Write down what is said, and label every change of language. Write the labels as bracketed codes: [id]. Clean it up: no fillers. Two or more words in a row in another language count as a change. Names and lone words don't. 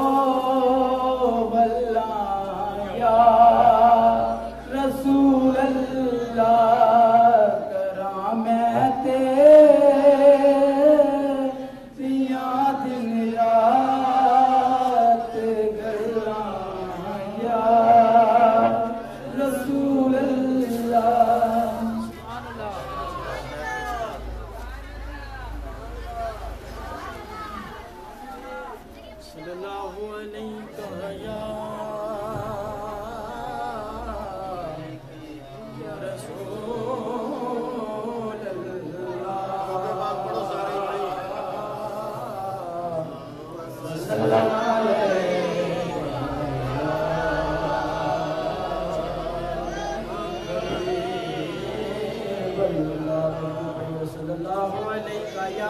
[pa] वल्लां [ar] يا رسول الله [pa] कराम तेरियां दिन रात गल्लां [ar] يا رسول الله صلى الله عليه يا رسول الله صلى الله अलैहि